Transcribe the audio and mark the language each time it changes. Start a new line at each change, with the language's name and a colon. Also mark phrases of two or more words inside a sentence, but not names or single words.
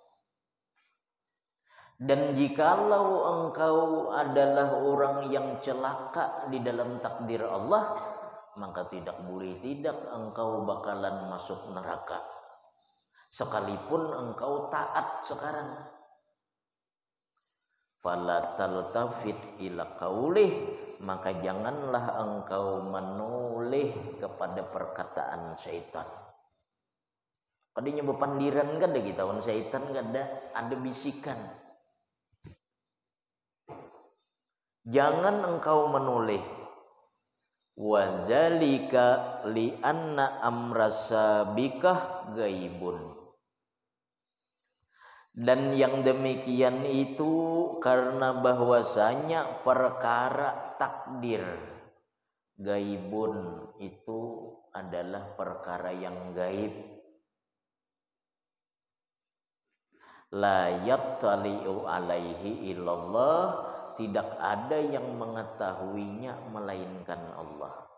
Indonesian: Dan jikalau engkau adalah orang yang celaka di dalam takdir Allah, maka tidak boleh tidak engkau bakalan masuk neraka, sekalipun engkau taat sekarang.
Arabic: فلا تلتفت إلى قوله,
Indonesian: maka janganlah engkau menoleh kepada perkataan syaitan.
Banjar: Kadinya bepandiran kan ada kita on syaitan kan ada bisikan.
Indonesian: Jangan engkau menoleh.
Arabic: وذلك لأن أمر السابقة غائب.
Indonesian: Dan yang demikian itu karena bahwasanya perkara takdir gaibun itu adalah perkara yang gaib.
Arabic: لا يطلع عليه إلا الله,
Indonesian: tidak ada yang mengetahuinya melainkan Allah.